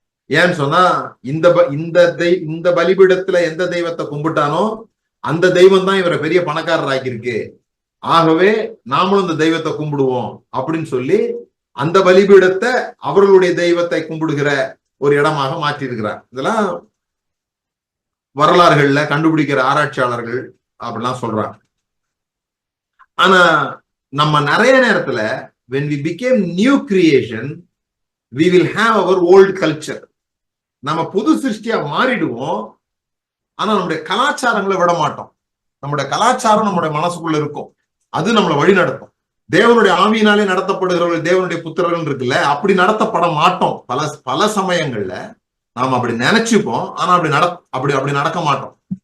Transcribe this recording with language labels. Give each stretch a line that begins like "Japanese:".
Tamil: ஏன்னு சொன்னா இந்த பலிபீடத்துல எந்த தெய்வத்தை கும்பிட்டானோ அந்த தெய்வம் தான் இவரை பெரிய பணக்காரர் ஆக்கியிருக்கு, ஆகவே நாமளும் இந்த தெய்வத்தை கும்பிடுவோம் அப்படின்னு சொல்லி அந்த பலிபீடத்தை அவர்களுடைய தெய்வத்தை கும்பிடுகிற ஒரு இடமாக மாற்றி இருக்கிறார். இதெல்லாம் வரலாறுகள்ல கண்டுபிடிக்கிற ஆராய்ச்சியாளர்கள் அப்படிலாம் சொல்றாங்க. ஆனா நம்ம நிறைய நேரத்துல
English: when we became new creation we will have our old culture.
Tamil: நம்ம புது சிருஷ்டியா மாறிடுவோம். ஆனா நம்முடைய கலாச்சாரங்களை விட மாட்டோம். நம்முடைய கலாச்சாரம் நம்முடைய மனசுக்குள்ள இருக்கும். அது நம்மளை வழி நடத்தும். தேவனுடைய ஆவியினாலே நடத்தப்படுகிறவர்கள் தேவனுடைய புத்திரர்கள் இருக்குல்ல, அப்படி நடத்தப்பட மாட்டோம். பல சமயங்கள்ல நாம அப்படி நினைச்சுப்போம். ஆனா அப்படி நடக்க மாட்டோம்.